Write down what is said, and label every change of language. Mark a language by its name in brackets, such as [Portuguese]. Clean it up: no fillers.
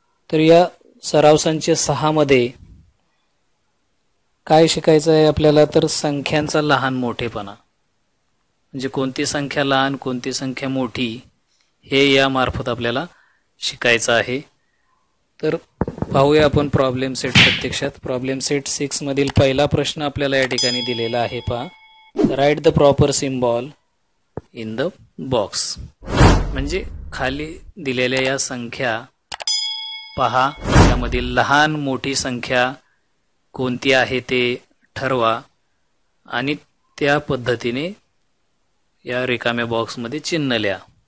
[Marathi] तर या सराव संच 6 मध्ये काय शिकायचं आहे आपल्याला, तर संख्यांचा लहान मोठेपणा म्हणजे कोणती संख्या लहान कोणती संख्या मोठी हे या मार्फत आपल्याला शिकायचं आहे। तर पाहूया आपण प्रॉब्लेम सेट प्रत्यक्षात। प्रॉब्लेम सेट 6 मधील पहिला प्रश्न आपल्याला या ठिकाणी दिलेला आहे। [English] पहा, write the proper symbol in the box. [Marathi] म्हणजे खाली दिलेल्या या संख्या पहा, यामधील लहान मोठी संख्या कोणती आहे ते ठरवा आणि त्या पद्धतीने या रिकाम्या बॉक्समध्ये चिन्ह लिहा।